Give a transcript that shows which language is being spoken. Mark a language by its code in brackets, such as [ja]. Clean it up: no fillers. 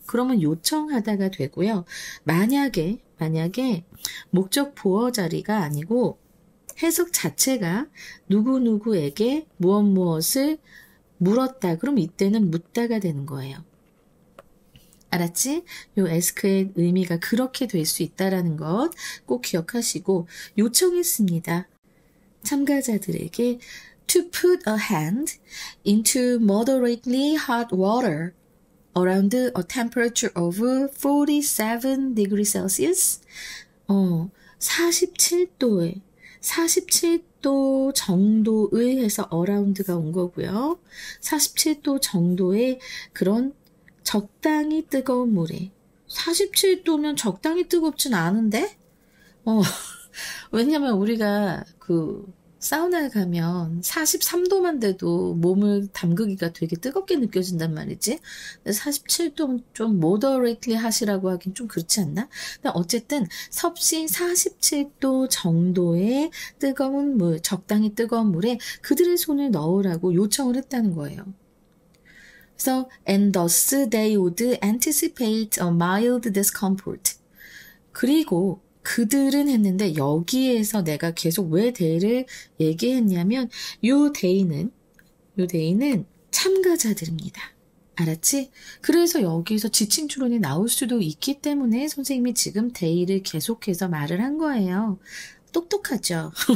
[ko] 그러면 요청하다가 되고요. 만약에 목적 보어 자리가 아니고 해석 자체가 누구누구에게 무엇을 물었다. 그럼 이때는 묻다가 되는 거예요. 알았지? 요 ask의 의미가 그렇게 될 수 있다라는 것 꼭 기억하시고 요청했습니다. 참가자들에게 [en] to put a hand into moderately hot water around a temperature of 47 degrees Celsius. [ko] 47도에 47도 정도의 해서 around가 온 거고요. 47도 정도의 그런 적당히 뜨거운 물에 47도면 적당히 뜨겁진 않은데? 왜냐면 우리가 사우나에 가면 43도만 돼도 몸을 담그기가 되게 뜨겁게 느껴진단 말이지. 47도는 좀 [en] moderately 하시라고 [ko] 하긴 좀 그렇지 않나? 근데 어쨌든 섭씨 47도 정도의 뜨거운 물, 적당히 뜨거운 물에 그들의 손을 넣으라고 요청을 했다는 거예요. [en] 그래서 and thus they would anticipate a mild discomfort. [ko] 그리고 그들은 했는데 여기에서 내가 계속 왜 they를 얘기했냐면 요 they는 참가자들입니다. 알았지? 그래서 여기서 지칭 추론이 나올 수도 있기 때문에 선생님이 지금 they를 계속해서 말을 한 거예요. 똑똑하죠?